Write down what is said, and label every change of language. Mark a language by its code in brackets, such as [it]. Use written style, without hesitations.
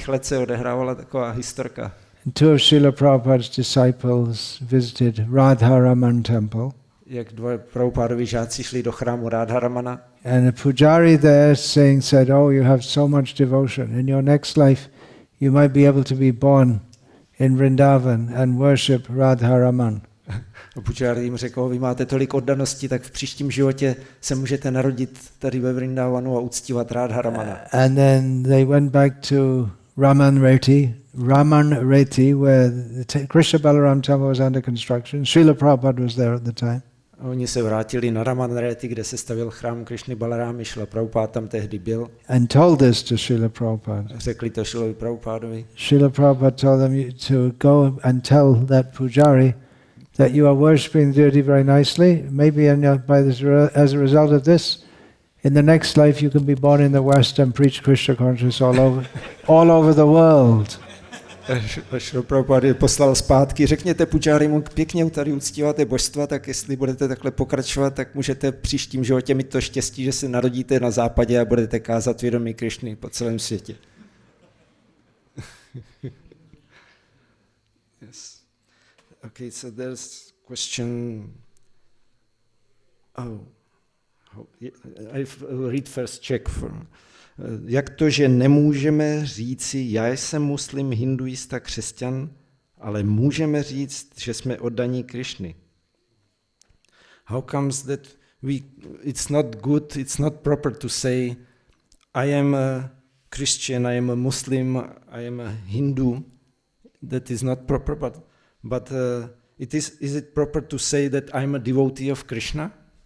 [cs] let se odehrávala taková historka. [en] And two of Srila Prabhupada's disciples visited Radharaman temple. [cs] Jak dva Prabhupádovi žáci šli do chrámu Radharamana. [en] And a pujari there said, oh, you have so much devotion. In your next life, you might be able to be born in Vrindavan and worship Radharaman. [cs] A pujari jim řekl, vy máte tolik oddanosti, tak v příštím životě se můžete narodit tady ve Vrindavanu a uctívat Radharamana. [en] And then they went back to Raman Reti, where the Krishna Balaram temple was under construction. Srila Prabhupada was there at the time. [cs] A oni se vrátili na Raman Reti, kde se stavil chrám Krishny Balarámy, Srila Prabhupada tam tehdy byl. [en] And told this to Srila Prabhupada. [cs] Řekli to Srilovi Prabhupadovi. [en] Srila Prabhupada told them to go and tell that pujari that you are worshipping the deity very nicely. Maybe as a result of this, in the next life you can be born in the West and preach Krishna consciousness all over the world. [cs] Srila Prabhupada poslal zpátky, řekněte pujarimu, pěkně tady uctíváte božstva, tak jestli budete takhle pokračovat, tak můžete v příštím životě mít to štěstí, že se narodíte na západě a budete kázat vědomí Krishny po celém světě. [en] Yes. Okay, so there's question. I read first Czech. [cs] Jak to, že nemůžeme říci, já jsem muslim, hinduista, křesťan, ale můžeme říct, že jsme oddaní Krishny? [en] How comes that it's not good, it's not proper to say, I am a Christian, I am a Muslim, I am a Hindu. That is not proper, but is it proper to say that I'm a devotee of Krishna?